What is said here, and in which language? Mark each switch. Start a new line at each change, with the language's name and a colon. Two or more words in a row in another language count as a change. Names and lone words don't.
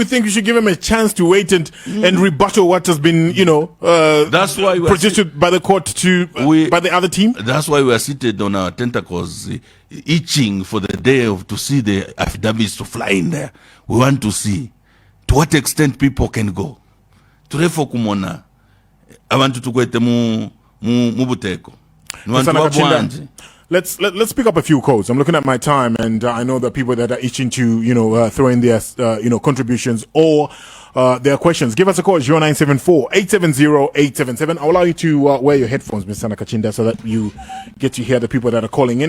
English: You think you should give him a chance to wait and rebuttal what has been, that's why produced by the court by the other team? That's why we are seated on our tentacles, itching for the day to see the affidavits to fly in there. We want to see to what extent people can go.
Bemba: Turefo kumona, abantu tukwete mu buteko.
English: Let's pick up a few calls. I'm looking at my time, and I know that people that are itching to throw in their contributions or their questions. Give us a call, 0974-870-877. I'll allow you to wear your headphones, Mr. Nakacinda, so that you get to hear the people that are calling in.